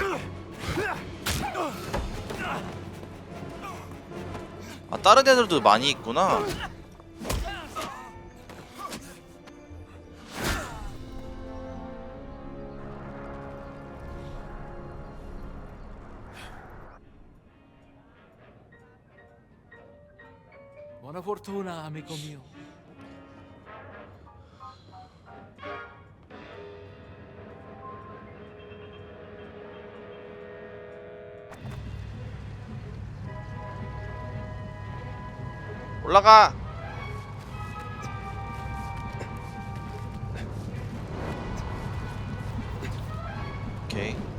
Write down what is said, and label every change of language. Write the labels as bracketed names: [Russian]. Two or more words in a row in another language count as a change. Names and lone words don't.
[Korean] 아, 다른 애들도 많이 있구나. [Italian] Buona fortuna, amico mio. [Korean] 올라가. 오케이.